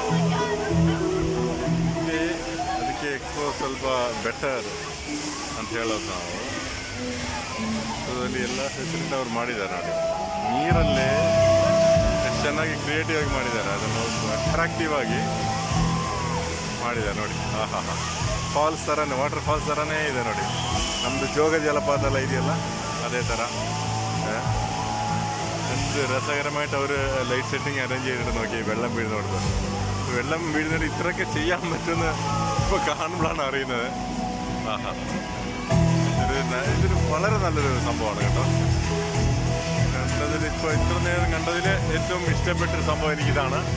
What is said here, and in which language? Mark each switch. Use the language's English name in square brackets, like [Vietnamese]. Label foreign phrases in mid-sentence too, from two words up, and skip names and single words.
[Kannada] ಅದಕ್ಕೆ ಎಕ್ಸ್ಪೋ ಸ್ವಲ್ಪ ಬೆಟರ್ ಅಂತ ಹೇಳೋದು ನಾವು ಅದರಲ್ಲಿ ಎಲ್ಲ ಫೆಸಿಲಿಟಿ ಅವ್ರು ಮಾಡಿದ್ದಾರೆ ನೋಡಿ ನೀರಲ್ಲೇ ಎಷ್ಟು ಚೆನ್ನಾಗಿ ಕ್ರಿಯೇಟಿವ್ ಆಗಿ ಮಾಡಿದ್ದಾರೆ ಅದನ್ನು ಅಟ್ರಾಕ್ಟಿವ್ ಆಗಿ ಮಾಡಿದ್ದಾರೆ ನೋಡಿ ಫಾಲ್ಸ್ ಥರನೇ ವಾಟರ್ ಫಾಲ್ಸ್ ಥರನೇ ಇದೆ ನೋಡಿ ನಮ್ಮದು ಜೋಗ ಜಲಪಾತ ಎಲ್ಲ ಇದೆಯಲ್ಲ അതേ ಥರ [Malayalam] എന്ത് രസകരമായിട്ട് അവർ ലൈറ്റ് സെറ്റിംഗ് അറേഞ്ച് ചെയ്തിട്ട് നോക്കി വെള്ളം വീഴുന്നോടത്ത് വെള്ളം വീഴുന്നതിന് ഇത്രയൊക്കെ ചെയ്യാൻ പറ്റുമെന്ന് ഇപ്പോൾ കാണുമ്പോഴാണ് അറിയുന്നത് ആഹാ ഇതൊരു വളരെ നല്ലൊരു സംഭവമാണ് കേട്ടോ കണ്ടതിൽ ഇപ്പോൾ ഇത്ര നേരം കണ്ടതിൽ ഏറ്റവും ഇഷ്ടപ്പെട്ടൊരു സംഭവം എനിക്കിതാണ്